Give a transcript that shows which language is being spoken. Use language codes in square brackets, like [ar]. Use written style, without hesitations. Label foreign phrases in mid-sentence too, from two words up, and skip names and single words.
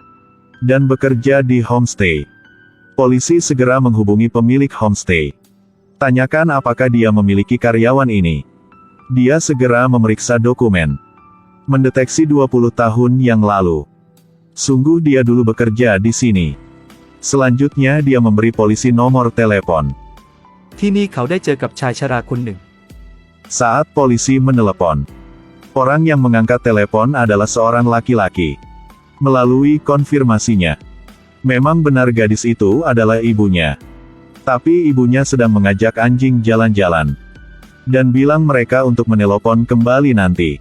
[id] Dan bekerja di homestay. Polisi segera menghubungi pemilik homestay. Tanyakan apakah dia memiliki karyawan ini. Dia segera memeriksa dokumen. Mendeteksi 20 tahun yang lalu. Sungguh dia dulu bekerja di sini. Selanjutnya dia memberi polisi nomor telepon. [th] ที่นี่เขาได้เจอกับชายชราคนหนึ่ง [id] Saat polisi menelepon, orang yang mengangkat telepon adalah seorang laki-laki. Melalui konfirmasinya, memang benar gadis itu adalah ibunya. Tapi ibunya sedang mengajak anjing jalan-jalan. Dan bilang mereka untuk menelepon kembali nanti.